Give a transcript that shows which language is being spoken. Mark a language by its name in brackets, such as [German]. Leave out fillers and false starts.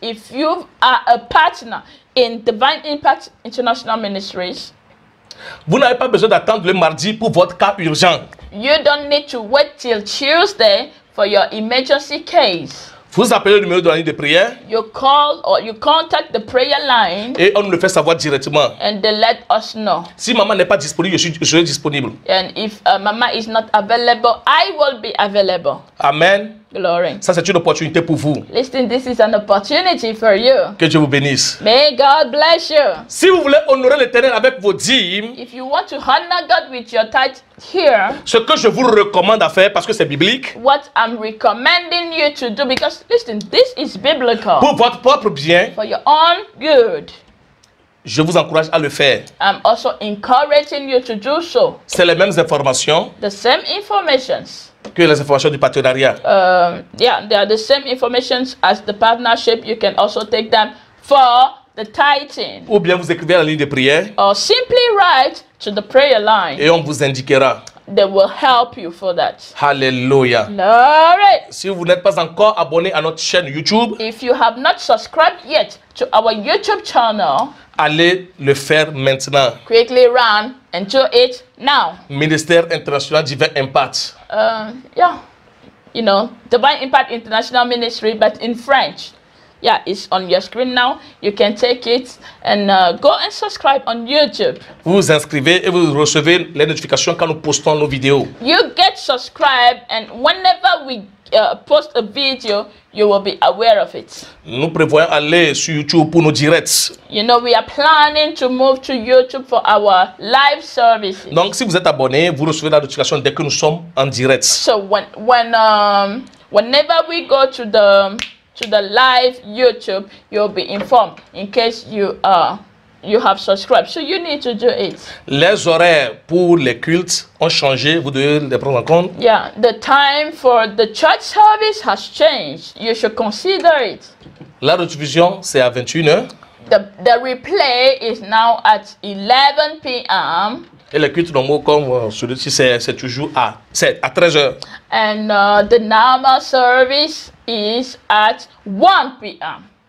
[English] If you are a partner in Divine Impact International Ministries, [French] vous n'avez pas besoin d'attendre le mardi pour votre cas urgent. [English] you don't need to wait till Tuesday for your emergency case. [French] Vous appelez le numéro de la ligne de prière [English] You call or you contact the prayer line [French] et on nous le fait savoir directement. [English] and they let us know. [French] Si maman n'est pas disponible, je serai disponible. [English] And if Mama is not available, I will be available. Amen. Glory. [French] Ça, c'est une opportunité pour vous. [English] Listen, this is an opportunity for you. [French] Que Dieu vous bénisse. [English] May God bless you. [French] Si vous voulez honorer l'Éternel avec vos dîmes, [English] If you want to honor God with your tithe here, [French] ce que je vous recommande à faire, parce que c'est biblique, [English] what I'm recommending you to do, because listen, this is biblical [French] pour votre propre bien, [English] for your own good. [French] je vous encourage à le faire. [English] I'm also encouraging you to do so. [French] C'est les mêmes informations [English] The same informations. [French] que les informations du partenariat. [English] Yeah, they are the same informations as the partnership. You can also take them for the tithing. [French] Ou bien vous écrivez à la ligne de prière [English] Or simply write to the prayer line. [French] et on vous indiquera. [English] They will help you for that. [French] Alléluia. [English] Glory. [French] Si vous n'êtes pas encore abonné à notre chaîne YouTube, [English] If you have not subscribed yet to our YouTube channel, [French] allez le faire maintenant. [English] quickly run and do it now. [French] Ministère international Divin Impact. [English] Yeah, you know, Divine Impact International Ministry, but in French. Yeah, it's on your screen now. You can take it and go and subscribe on YouTube. [French] Vous vous inscrivez et vous recevez les notifications quand nous postons nos vidéos. [English] You get subscribed, and whenever we post a video, you will be aware of it. [French] Nous prévoyons aller sur YouTube pour nos directs. [English] You know, we are planning to move to YouTube for our live services. [French] Donc, si vous êtes abonné, vous recevez la notification dès que nous sommes en direct. [English] So whenever we go to the live YouTube, you'll be informed in case you have subscribed. So you need to do it. [French] Les horaires pour les cultes ont changé, vous devez les prendre en compte. [English] Yeah, the time for the church service has changed. You should consider it. [French] La rediffusion, c'est à 21h. [English] The replay is now at 11 p.m. [French] Et les cultes normaux, comme celui-ci, c'est toujours à 13h. [English] And the normal service is at 1 p.m.